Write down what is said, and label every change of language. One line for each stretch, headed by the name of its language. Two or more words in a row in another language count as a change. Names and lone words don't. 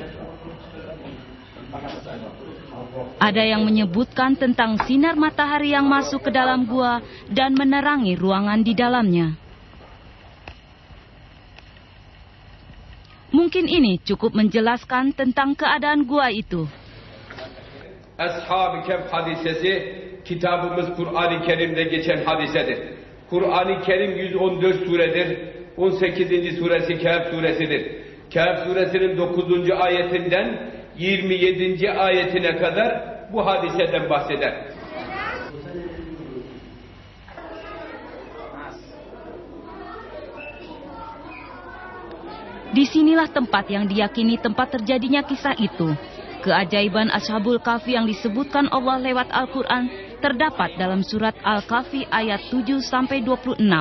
Indonesian: Ada yang menyebutkan tentang sinar matahari yang masuk ke dalam gua dan menerangi ruangan di dalamnya. Mungkin ini cukup menjelaskan tentang keadaan gua itu.
Turkish: Ashab-ı Kehf hadisesi kitabımız Kur'an-ı Kerim'de geçen hadisedir. Kur'an-ı Kerim 114 suredir. 18. suresi Kehf suresidir. Kehf suresinin 9. ayetinden 27. ayetine kadar bu hadiseden bahseder.
Indonesian: Disinilah tempat yang diyakini tempat terjadinya kisah itu. Keajaiban Ashabul Kahfi yang disebutkan Allah lewat Al-Quran terdapat dalam surat Al-Kahfi ayat 7-26.